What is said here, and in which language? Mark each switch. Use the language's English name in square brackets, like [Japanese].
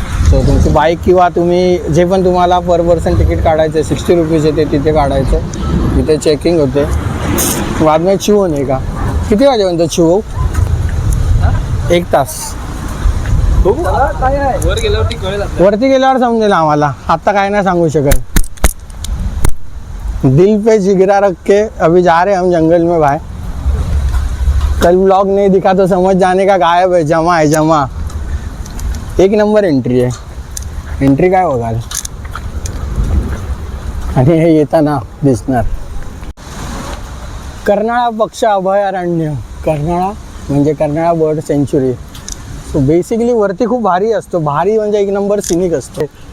[Marathi] So तुमची bike किंवा तुम्ही जे पण तुम्हाला पर पर्सन तिकीट काढायचं आहे 60 रुपीज येते, तिथे काढायचं. तिथे चेकिंग होते. [Hindi] बाद में [Marathi] चिवो नाही का? किती वाजेपर्यंत चिवो? 1 तास. वर गेल्यावरती कळेल. वरती गेल्यावर समजेल आम्हाला, आत्ता काय नाही सांगू शकत. [Hindi] दिल पे जिगरा रख के अभी जा रहे हम जंगल में भाई. कल व्लॉग नहीं दिखा तो समझ जाने का गायब है, जमा है जमा. [Marathi] 1 नंबर एंट्री आहे. एंट्री काय बघाल आणि हे येताना दिसणार. कर्नाळा पक्ष अभयारण्य. कर्नाळा म्हणजे Karnala bird century. So basically वरती खूप भारी असतो. भारी म्हणजे 1 नंबर सिनिक असतो.